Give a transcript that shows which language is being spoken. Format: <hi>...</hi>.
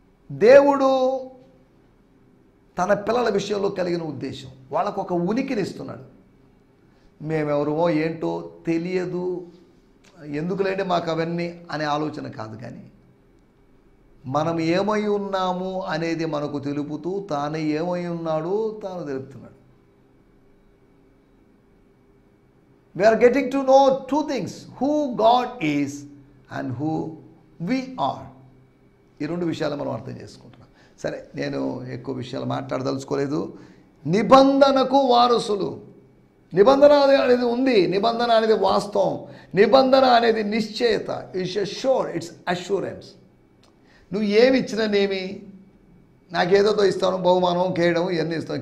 <te>దేవుడు తన పిల్లల విషయంలో కలిగిన ఉద్దేశం, వాళ్ళకు ఒక ఉనికిని ఇస్తున్నాడు. మేమెవరమో ఏంటో తెలియదు, ఎందుకులేండి మాకు అవన్నీ అనే ఆలోచన కాదు, కానీ మనం ఏమై ఉన్నాము అనేది మనకు తెలుపుతూ తాను ఏమై ఉన్నాడో తాను తెలుపుతున్నాడు.</te> <en>We are getting to know two things, who God is and who we are.</en> <te>ఈ రెండు విషయాలు మనం అర్థం చేసుకుంటున్నాం. సరే, నేను ఎక్కువ విషయాలు మాట్లాడదలుచుకోలేదు. నిబంధనకు వారసులు. నిబంధన అనేది ఉంది, నిబంధన అనేది వాస్తవం, నిబంధన అనేది నిశ్చయత.</te> <en>It's assurance.</en> <te>నువ్వు ఏమి ఇచ్చిననేమి, నాకేదో ఇస్తాను, బహుమానం కేయడం ఇవన్నీ ఇస్తాను.</te>